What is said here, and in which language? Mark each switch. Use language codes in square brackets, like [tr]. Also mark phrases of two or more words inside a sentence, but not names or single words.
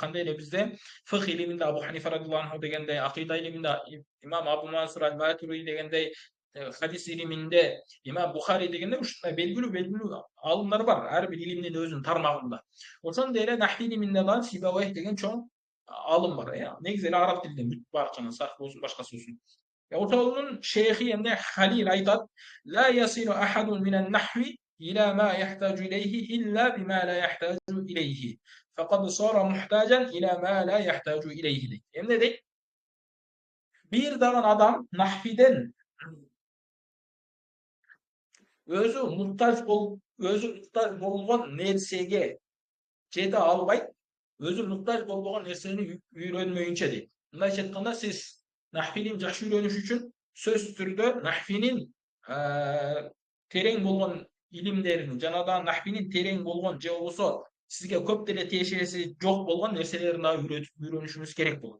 [ky] Кандай эле бизде фых илиминде Абу Ханифа [ar] رضي الله عنه [ky] дегендей, акыйда илиминде имам Абу Мансур аль-Матуриди дегендей, хадис илиминде имам Бухари дегендей ушундай белгилүү алымдар бар. Ар бир илимдин өзүнүн тармагында. Ошондой эле нахви илиминде дагы Сибавей деген чоң алым бар. Негизи эле араб тилинен бүт барчаны сарф болсун, башкасы болсун. Ошонун шейхи эмне Халил айтат: [ar] "لا يصل أحد من النحو إلى ما يحتاج إليه إلا بما لا يحتاج إليه. فقد صار محتاجا إلى ما لا يحتاج إليه." [ky] deyт. Эмне дейт? Bir dağın adam nahviden özü muhtaç bolgon nersege jete alбайт, özü muhtaç bolбогон нерсени үйрөнмөйүнчө дейт. Мындайча айтканда, сиз нахви илимин жакшы үйрөнүш үчүн сөзсүз түрдө нахвинин терең болгон илимдерин жана да нахвинин терең болгон же болбосо сизге көп деле тиешеси жок болгон нерселерин дагы үйрөнүшүңүз керек болот.